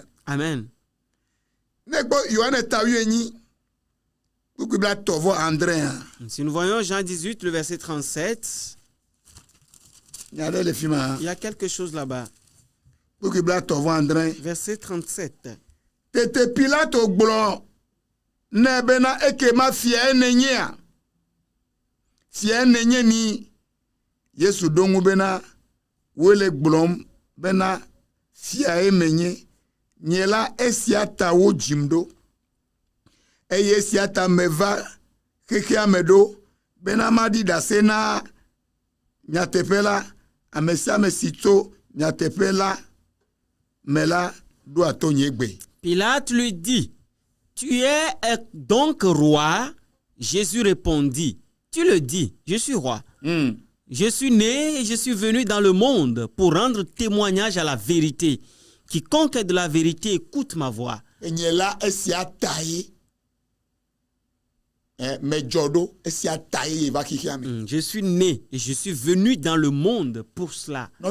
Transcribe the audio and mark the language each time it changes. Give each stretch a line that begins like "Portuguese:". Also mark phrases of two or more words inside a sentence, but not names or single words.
French: Amen. Si nous voyons Jean 18, le verset 37, il y a quelque chose là-bas. Verset 37.
Ewe: Tete Pilate gblɔ ne bena ekema fia enenye fia enenye ni Yesu ɖo ŋu bena wole gblɔm bena fia emenye nye la esia ta wo dzim ɖo eye esia ta meva xexea me ɖo bena maɖi ɖase na nyateƒe la ame sia ame si tso nyateƒe la me la ɖo ato nye gbe.
French: Pilate lui dit, tu es donc roi? Jésus répondit, tu le dis, je suis roi. Je suis né et je suis venu dans le monde pour rendre témoignage à la vérité. Quiconque est de la vérité écoute ma voix. Je suis né et je suis venu dans le monde pour cela.